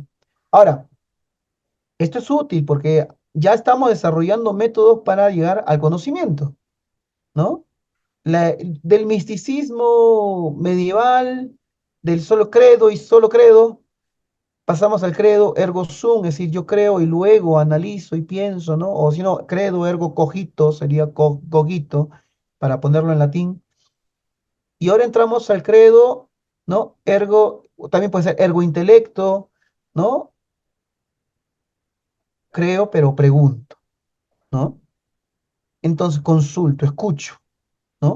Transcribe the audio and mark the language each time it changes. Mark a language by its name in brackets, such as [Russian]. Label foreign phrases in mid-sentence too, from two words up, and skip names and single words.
[Spanish] Ahora, esto es útil porque ya estamos desarrollando métodos para llegar al conocimiento, ¿no? Del misticismo medieval, del solo credo y solo credo, pasamos al [Latin] credo ergo sum, [Spanish] es decir, yo creo y luego analizo y pienso, ¿no? O si no, [Latin] credo ergo cogito, [Spanish] sería cogito, para ponerlo en latín. Y ahora entramos al credo, ¿no? Ergo, también puede ser [Latin] ergo intelecto, [Spanish] ¿no? Creo, pero pregunto, ¿no? Entonces consulto, escucho, ¿no?